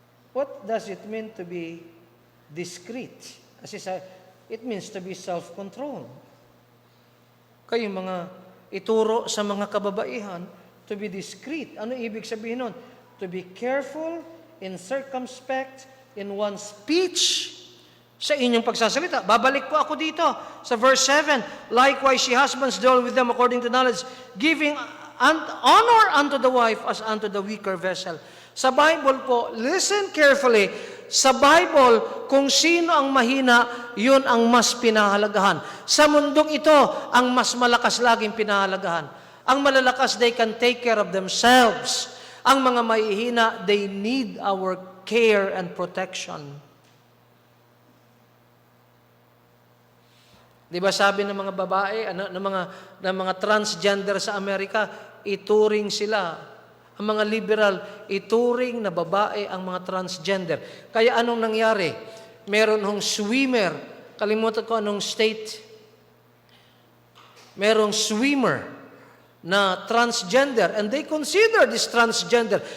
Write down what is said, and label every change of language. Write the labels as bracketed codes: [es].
[en] What does it mean to be discreet? As it means to be self-controlled. [tl] Kayong mga ituro sa mga kababaihan, [en] to be discreet. [tl] Ano ibig sabihin nun? [en] To be careful and circumspect in one's speech [tl] sa inyong pagsasalita. Babalik po ako dito sa verse 7. [en] Likewise, ye husbands deal with them according to knowledge, giving honor unto the wife as unto the weaker vessel. [tl] Sa Bible po, [en] listen carefully. [tl] Sa Bible, kung sino ang mahina, yun ang mas pinahalagahan. Sa mundong ito, ang mas malakas laging pinahalagahan. Ang malalakas, [en] they can take care of themselves. [tl] Ang mga mahihina, [en] they need our care and protection. [tl] Di ba sabi ng mga babae, ng mga transgender sa Amerika, ituring sila. Ang mga liberal, ituring na babae ang mga transgender. Kaya anong nangyari? Meron hong swimmer, kalimutan ko anong state, merong swimmer na transgender, [en] and they consider this transgender.